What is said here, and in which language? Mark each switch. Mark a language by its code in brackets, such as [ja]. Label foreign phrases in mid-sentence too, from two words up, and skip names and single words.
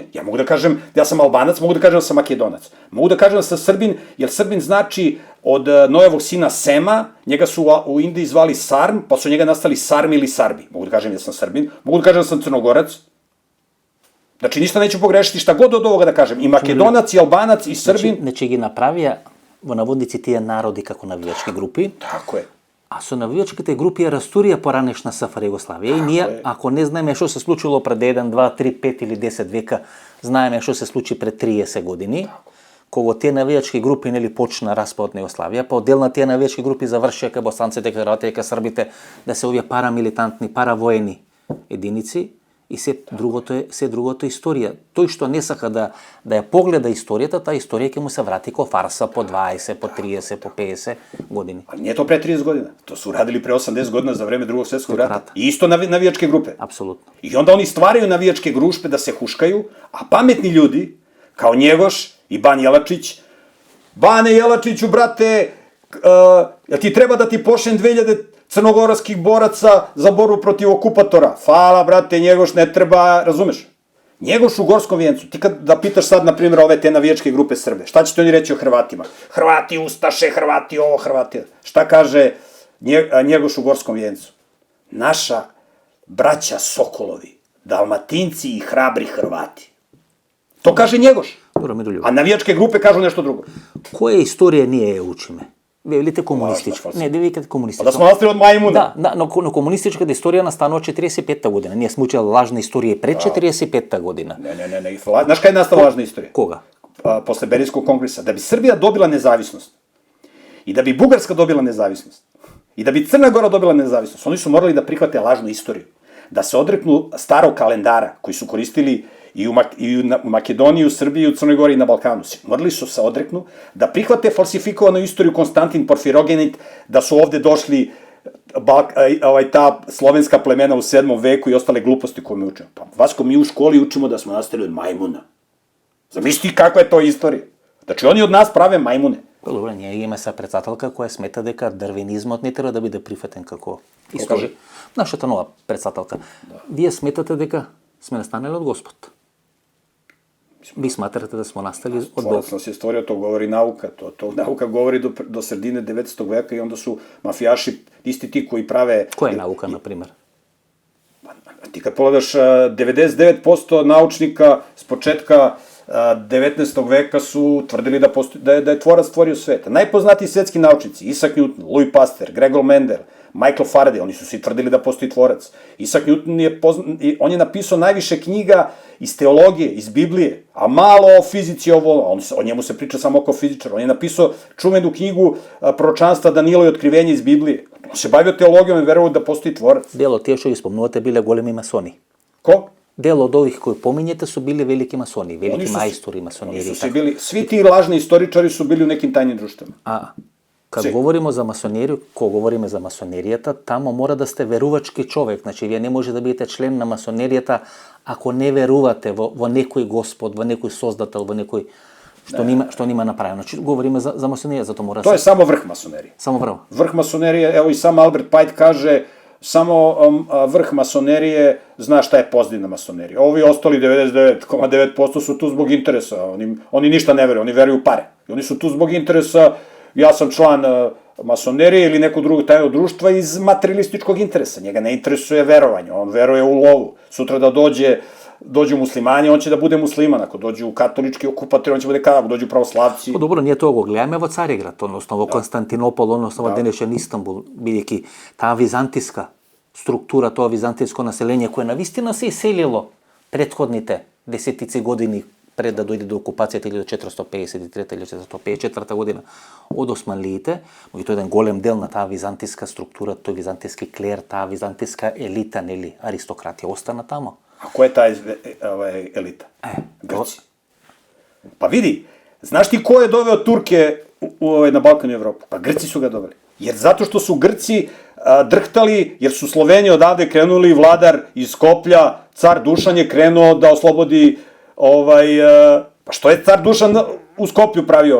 [sr] Ja mogu da kažem da ja sam Albanac, mogu da kažem da sam Makedonac. Mogu da kažem da sam Srbin, jer Srbin znači od Nojevog sina Sema, njega su u Indiji zvali Sarm, pa su njega nastali Sarmi ili Sarbi. Mogu da kažem da sam Srbin, mogu da kažem da sam Crnogorac. Znači, ništa neću pogrešiti, šta god od ovoga da kažem. I Makedonac, i Albanac, i Srbin. [mk] Znači ги направија во наводници тие народи како навијачки групи. Тако е. А со навијачките групи ја растурија поранешна СФР Југославија. И ние, ако не знаеме што се случило пред 1, 2, 3, 5 или 10 века, знаеме што се случи пред 30 години, кога тие навијачки групи нели почна распад на Југославија, па отделна тие навијачки групи завршија кај босанците, кај хрватите, кај србите, да се овие парамилитантни, паравоени единици. И се другото е историја. Тој што не сака да ја погледа историјата, таа историја ќе му се врати ко фарса по 20, по 30, по 50 години. [sr] А не е то пре 30 година. То су радили пре 80 година за време Другog светскog rata. рата. И исто навијачке групе. Апсолутно. I onda oni stvaraju navijačke grupe da se huškaju, a pametni ljudi, kao Njegoš i Ban Jelačić, Bane Jelačiću, brate, jel ti treba da ti pošljem 2000 crnogorskih boraca za borbu protiv okupatora? Hvala, brate, Njegoš, ne treba, razumeš? Njegoš u Gorskom Vijencu, ti kad da pitaš sad, na primjer, ove te navijačke grupe Srbe, šta ćete oni reći o Hrvatima? Hrvati ustaše, Hrvati ovo, Hrvati. Šta kaže Njegoš u Gorskom Vijencu? Naša braća Sokolovi, Dalmatinci i hrabri Hrvati. To kaže Njegoš. [mk] Добро, ми долюбо. [sr] A navijačke grupe kažu nešto drugo. [mk] Која историја ние ја учиме? Вие велите комунистичка. Важна, Не, да викате [sr] Pa [mk] комунистичка. [sr] da smo nastali od majmuna. [mk] Да, но комунистичката историја настанува 45-та година. Ние сме учели лажна историја и пред 45-та година. [sr] Ne. Znaš kada je nastala lažna istorija? [mk] Кога? [sr] Posle Berlinskog kongresa. Da bi Srbija dobila nezavisnost i da bi Bugarska dobila nezavisnost i da bi Crna Gora dobila nezavisnost, oni su morali da prihvate lažnu istoriju. Da se odreknu starog kalendara koji su koristili i u Makedoniji, u Srbiji, u Crnoj Gori i na Balkanu. Morali su se odreknu da prihvate falsifikovanu istoriju Konstantin Porfirogenit, da su ovde došli ta slovenska plemena u 7. veku i ostale gluposti koje mi učimo. Pa, Vasko, mi u školi učimo da smo nastali od majmuna. Zamisli kakva je to istorija. Znači, oni od nas prave majmune. [mk] Па добро, ние имаме са председателка која смета дека дарвинизмот не треба да биде прифатен како историја. Нашата нова председателка. Вие сметате дека сме настанали од Господ? [sr] Ви сматрате да сме настали од Бог? Tvorac nas je stvorio, to govori nauka. To nauka govori do sredine 9. veka i onda su mafijaši isti ti koji prave... [mk] Која е наука, на пример? [sr] Ti kad pogledaš, 99% naučnika s početka 19. veka su tvrdili da je tvorac stvorio sveta. Najpoznatiji svetski naučnici, Isaac Newton, Louis Pasteur, Gregor Mendel, Michael Faraday, oni su svi tvrdili da postoji tvorac. Isaac Newton on je napisao najviše knjiga iz teologije, iz Biblije, a malo o fizici, o njemu se priča samo kao fizičar. On je napisao čuvenu knjigu proročanstva Danilo i otkrivenje iz Biblije. On se bavio teologijom i verovao da postoji tvorac. [mk] Дел од тие што ги спомнувате биле големи масони. [sr] Ko? Дел од ових кои помињете су били велики масони, велики мајстори, масонери. Svi ti lažni istoričari su bili u nekim tajnim društvima. [mk] А кога говориме за масонеријата, тамо мора да сте верувачки човек. Значи, вие не може да бидете член на масонеријата ако не верувате во некој Господ, во некој Создател, во некој што нима направено. Значи, говориме за масонерија, затоа мора [sr] To je samo vrh masonerije. [mk] Само право. [sr] Vrh masonerije, evo i sam Albert Pike kaže, samo vrh masonerije zna šta je pozitivna masonerija. Ovi ostali 99,9% su tu zbog interesa. Oni ništa ne veruju, oni veruju u pare. I oni su tu zbog interesa, ja sam član masonerije ili nekog drugog tajnog društva iz materialističkog interesa. Njega ne interesuje verovanje, on veruje u lovu. Sutra da dođu muslimani, on će da bude musliman. Ako dođu katolički okupatori, on će bude kada, ako dođu pravoslavci. [mk] По добро, ние тоа го гледаме во Цариград, односно во Константинопол, односно во денешен Истанбул, бидејќи таа византиска структура, тоа византиско население кое навистина се иселило претходните десетици години пред да дојде до окупацијата 1453 или 1454 година од османлиите, но и тој еден голем дел на таа византиска структура, тој византиски клер, таа византиска елита, нели, аристократија остана тамо. [sr] A ko je ta elita? Grci. Pa vidi, znaš ti ko je doveo Turke na Balkan i Evropu? Pa Grci su ga doveli. Jer zato što su Grci drhtali, jer su Sloveni odavde krenuli, vladar iz Skoplja, car Dušan je krenuo da oslobodi pa što je car Dušan u Skoplju pravio?